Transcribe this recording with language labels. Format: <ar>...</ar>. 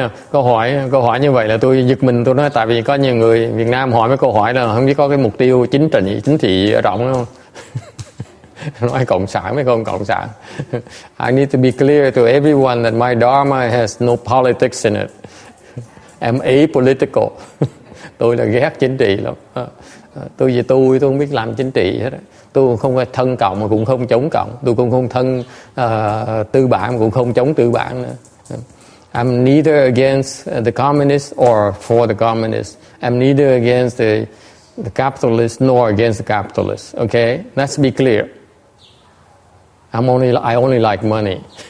<vi>Câu hỏi như vậy là tôi giật mình, tôi nói tại vì có nhiều người Việt Nam hỏi mấy câu hỏi là không biết có cái mục tiêu chính trị ở rộng không. Nói cộng sản mấy con cộng sản.</vi> <en>I need to be clear to everyone that my dharma has no politics in it. I'm apolitical.</en> <vi>Tôi là ghét chính trị lắm. Tôi không biết làm chính trị hết. Tôi không phải thân cộng mà cũng không chống cộng. Tôi cũng không thân tư bản mà cũng không chống tư bản nữa.</vi> <en>I'm neither against the communists or for the communists. I'm neither against the capitalists nor against the capitalists. Okay, let's be clear. I only like money.</en>